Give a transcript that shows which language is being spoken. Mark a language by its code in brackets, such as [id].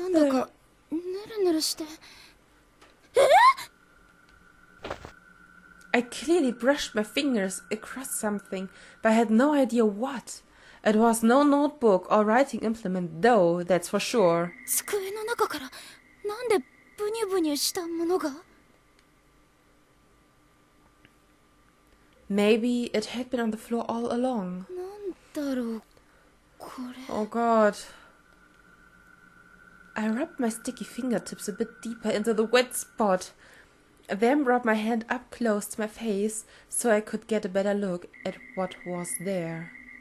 [ja] なんだかぬるぬるして。 [en] I clearly brushed my fingers across something, but I had no idea what. It was no notebook or writing implement though, that's for sure. [ja] 机の中からなんでブニュブニュしたものが? [en] Maybe it had been on the floor all along. [ja] なんだろうこれ. [en] Oh god. I rubbed my sticky fingertips a bit deeper into the wet spot, then brought my hand up close to my face so I could get a better look at what was there.